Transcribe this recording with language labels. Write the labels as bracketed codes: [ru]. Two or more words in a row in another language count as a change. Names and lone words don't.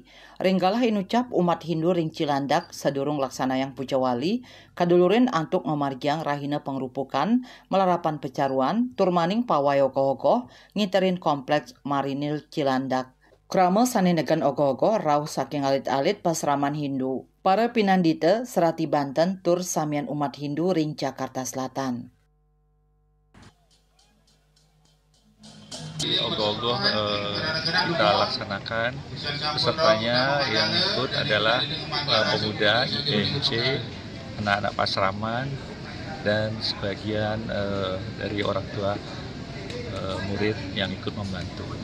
[ban] Ring galah inucap umat Hindu ring Cilandak sadurung laksana yang puja wali kadulurin antuk memargiang rahina pengrupukan melarapan pecaruan turmaning pawai ogoh-ogoh ngiterin kompleks marinil Cilandak. Krama sanenegan ogoh-ogoh rauh saking alit-alit pasraman Hindu. Para pinandita serati Banten tur samian umat Hindu ring Jakarta Selatan. [id] Ogoh-ogoh kita laksanakan, pesertanya yang ikut adalah pemuda IPNC, anak-anak pasraman, dan sebagian dari orang tua murid yang ikut membantu.